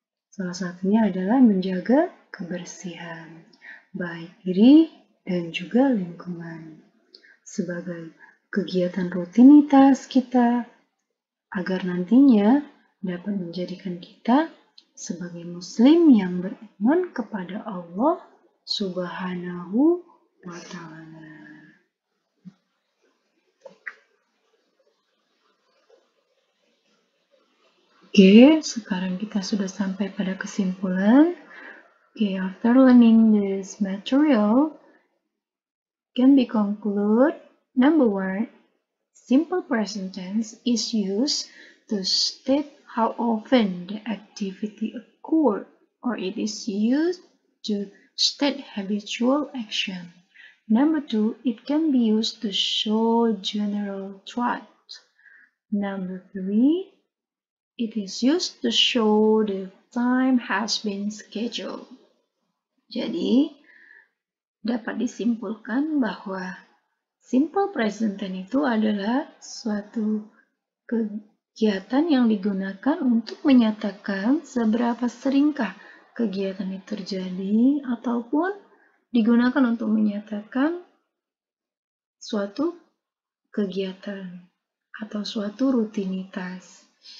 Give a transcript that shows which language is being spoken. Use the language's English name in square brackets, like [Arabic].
[Indonesian] Salah satunya adalah menjaga kebersihan, baik diri dan juga lingkungan, sebagai kegiatan rutinitas kita, agar nantinya dapat menjadikan kita sebagai muslim yang beriman kepada Allah Subhanahu wa Ta'ala. Oke, sekarang kita sudah sampai pada kesimpulan. [English] Okay, after learning this material, can be concluded. Number one, simple present tense is used to state how often the activity occurred, or it is used to state habitual action. Number two, it can be used to show general traits. Number three, it is used to show the time has been scheduled. [Indonesian] Jadi, dapat disimpulkan bahwa simple present tense itu adalah suatu kegiatan yang digunakan untuk menyatakan seberapa seringkah kegiatan itu terjadi ataupun digunakan untuk menyatakan suatu kegiatan atau suatu rutinitas.